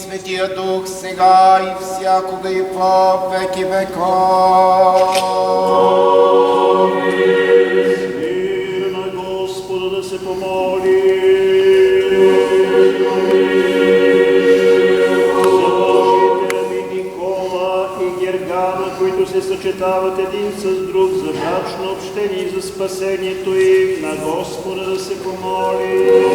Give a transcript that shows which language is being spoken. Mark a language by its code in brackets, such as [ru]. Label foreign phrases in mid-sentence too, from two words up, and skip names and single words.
[bg] Светия Дух, сега и всякога и по веки веков. Мир на Господа да се помоли. Които се съчетават един с друг за брачно общение и за спасението им, на Господа да се помоли.